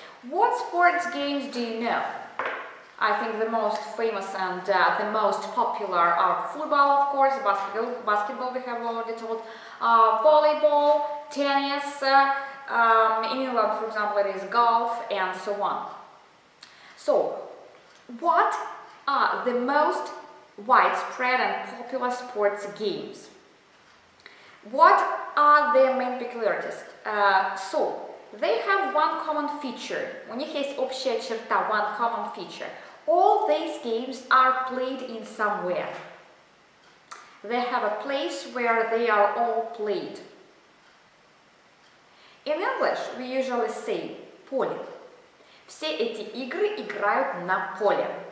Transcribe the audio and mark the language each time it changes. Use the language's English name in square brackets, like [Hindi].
[English] What sports games do you know? I think the most famous and the most popular are football, of course, basketball we have already told, volleyball, tennis, in England, for example, it is golf, and so on. So, what are the most widespread and popular sports games? What are their main peculiarities? So, they have one common feature. [Russian] У них есть общая черта, [English] one common feature. All these games are played in somewhere. They have a place where they are all played. In English, we usually say поле. [Russian] Все эти игры играют на поле.